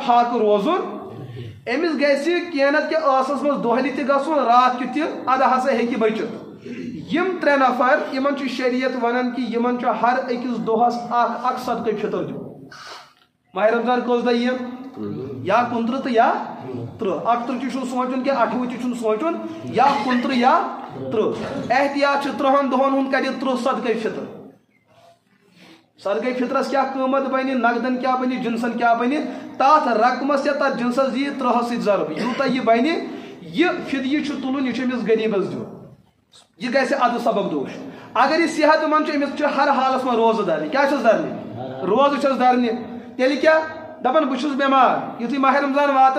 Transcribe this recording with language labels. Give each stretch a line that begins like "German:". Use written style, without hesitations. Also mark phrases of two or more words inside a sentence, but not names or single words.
Kashmiri: فاقہٕ روزُن أمِس گژھِ کینٛہہ نتہٕ کینٛہہ ٲسس منٛز دۄہلہِ تہِ گژھُن رات کیُتھ تہِ ادٕ ہسا ہیٚکہِ بٔچِتھ یِم 3 نفر یِمن چھُ شریعت ونان کہِ یِمن چھُ ہر أکِس دۄہس اکھ صدقہٕ فطر دیُن ماہ رمضان کٔژ دۄہ یِن یا 29 تو یا 30 38 چھُ سونچُن کہ 28 چھُ سونچُن یا 29 یا 30 احتیاط چھُ 30 دۄہن ہُنٛد کَرِ 30 صدقے فطر صدقے فطرس کیا قۭمت بنہِ نقدن کیا بنہِ جنسن کیا بنہِ تتھ رقمس یا تتھ جنسس دی 30 سۭتۍ ضرب یوٗتاہ یہِ بنہِ یہ فدیہ چھُ تُلُن یہِ چھُ أمِس غریٖبس دیُن یہ گژھِ ادٕ سبب دوش اگر یہ صحت مند چھُ أمِس چھُ ہر حالس منٛز روزٕ دَرنہِ کیٛاہ چھُس دَرنہِ روزٕ چھُس دَرنہِ تیٚلہِ کیٛاہ دپان بہٕ چھُس بٮ۪مار یُتھُے ماہِ رمضان واتان